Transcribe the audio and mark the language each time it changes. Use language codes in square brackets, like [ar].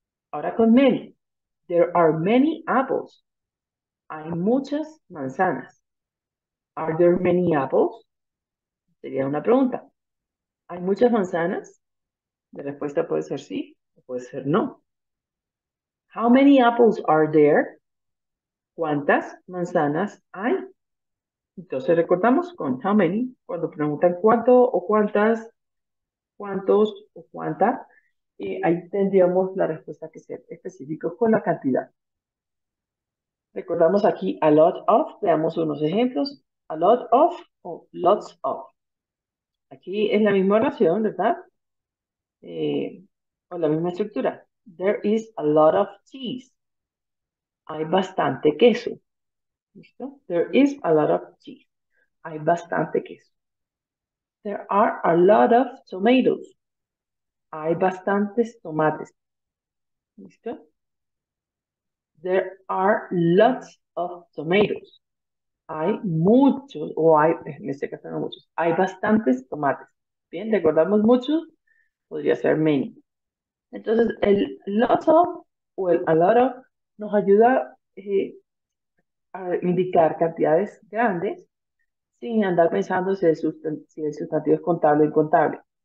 [es] Ahora con many. [en] There are many apples. [es] Hay muchas manzanas. [en] Are there many apples? [es] Sería una pregunta. ¿Hay muchas manzanas? La respuesta puede ser sí o puede ser no. [en] How many apples are there? [es] ¿Cuántas manzanas hay? Entonces recordamos con how many, cuando preguntan cuánto o cuántas, cuántos o cuánta, ahí tendríamos la respuesta que ser específicos con la cantidad. Recordamos aquí a lot of, veamos unos ejemplos. A lot of o lots of. Aquí es la misma oración, ¿verdad? O la misma estructura. [en] There is a lot of cheese. [es] Hay bastante queso. ¿Listo? [en] There is a lot of cheese. [es] Hay bastante queso. [en] There are a lot of tomatoes. [es] Hay bastantes tomates. ¿Listo? [en] There are lots of tomatoes. [es] Hay muchos, o hay, en este caso no muchos, hay bastantes tomates. Bien, recordamos muchos, podría ser many. Entonces, el lot of o el a lot of nos ayuda a indicar cantidades grandes sin andar pensando si el sustantivo es contable o incontable.